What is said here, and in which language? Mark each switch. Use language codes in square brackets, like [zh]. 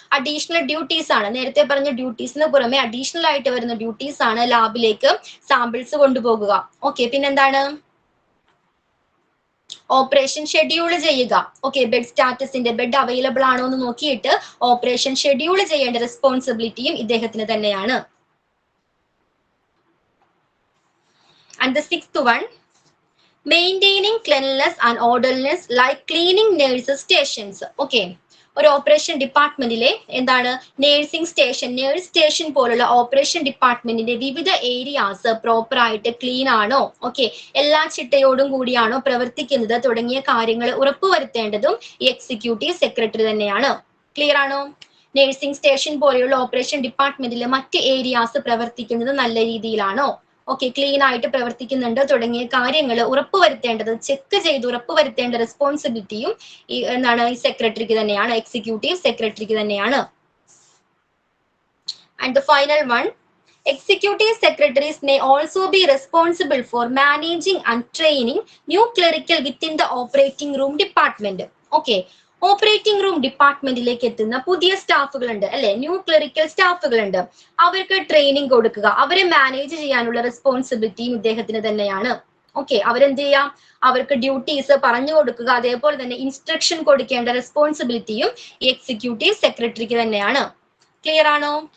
[ml] Additional duties ആണ്. നേരത്തെ പറഞ്ഞ ഡ്യൂട്ടീസിന് പുറമെ അഡീഷണൽ ആയിട്ട് വരുന്ന ഡ്യൂട്ടീസ് ആണ് ലാബിലേക്ക് സാമ്പിൾസ് കൊണ്ടുപോകുക. ഓക്കെ, പിന്നെന്താണ്? ഓപ്പറേഷൻ ഷെഡ്യൂൾ ചെയ്യുക. ഓക്കെ, ബെഡ് സ്റ്റാറ്റസിന്റെ ബെഡ് അവൈലബിൾ ആണോ എന്ന് നോക്കിയിട്ട് ഓപ്പറേഷൻ ഷെഡ്യൂൾ ചെയ്യേണ്ട റെസ്പോൺസിബിലിറ്റിയും ഇദ്ദേഹത്തിന് തന്നെയാണ്. [en] And the sixth one, maintaining cleanliness and orderliness like cleaning nurses stations. [ml] Okay, ഒരു ഓപ്പറേഷൻ ഡിപ്പാർട്ട്മെന്റിലെ എന്താണ് നേഴ്സിംഗ് സ്റ്റേഷൻ, നേഴ്സ് സ്റ്റേഷൻ പോലുള്ള ഓപ്പറേഷൻ ഡിപ്പാർട്ട്മെന്റിന്റെ വിവിധ ഏരിയാസ് പ്രോപ്പർ ആയിട്ട് ക്ലീൻ ആണോ, ഓക്കെ, എല്ലാ ചിട്ടയോടും കൂടിയാണോ പ്രവർത്തിക്കുന്നത് തുടങ്ങിയ കാര്യങ്ങൾ ഉറപ്പുവരുത്തേണ്ടതും ഈ എക്സിക്യൂട്ടീവ് സെക്രട്ടറി തന്നെയാണ്. ക്ലിയർ ആണോ? നേഴ്സിംഗ് സ്റ്റേഷൻ പോലെയുള്ള ഓപ്പറേഷൻ ഡിപ്പാർട്ട്മെന്റിലെ മറ്റ് ഏരിയാസ് പ്രവർത്തിക്കുന്നത് നല്ല രീതിയിലാണോ, ഓക്കെ, ക്ലീൻ ആയിട്ട് പ്രവർത്തിക്കുന്നുണ്ട് തുടങ്ങിയ കാര്യങ്ങൾ ഉറപ്പുവരുത്തേണ്ടത്, ചെക്ക് ചെയ്ത് ഉറപ്പുവരുത്തേണ്ട റെസ്പോൺസിബിലിറ്റിയും ഈ എന്താണ് ഈ സെക്രട്ടറിക്ക് തന്നെയാണ്, എക്സിക്യൂട്ടീവ് സെക്രട്ടറിക്ക് തന്നെയാണ്. [en] And the final one, executive secretaries may also be responsible for managing and training new clerical within the operating room department. [ml] Okay, operating room ഡിപ്പാർട്ട്മെന്റിലേക്ക് എത്തുന്ന പുതിയ സ്റ്റാഫുകളുണ്ട് അല്ലെ, ന്യൂ ക്ലറിക്കൽ സ്റ്റാഫുകളുണ്ട്, അവർക്ക് ട്രെയിനിങ് കൊടുക്കുക, അവരെ മാനേജ് ചെയ്യാനുള്ള റെസ്പോൺസിബിലിറ്റിയും ഇദ്ദേഹത്തിന് തന്നെയാണ്. ഓക്കെ, അവരെന്ത് ചെയ്യാം, അവർക്ക് ഡ്യൂട്ടീസ് പറഞ്ഞു കൊടുക്കുക, അതേപോലെ തന്നെ ഇൻസ്ട്രക്ഷൻ കൊടുക്കേണ്ട റെസ്പോൺസിബിലിറ്റിയും ഈ എക്സിക്യൂട്ടീവ് സെക്രട്ടറിക്ക് തന്നെയാണ്. ക്ലിയർ ആണോ?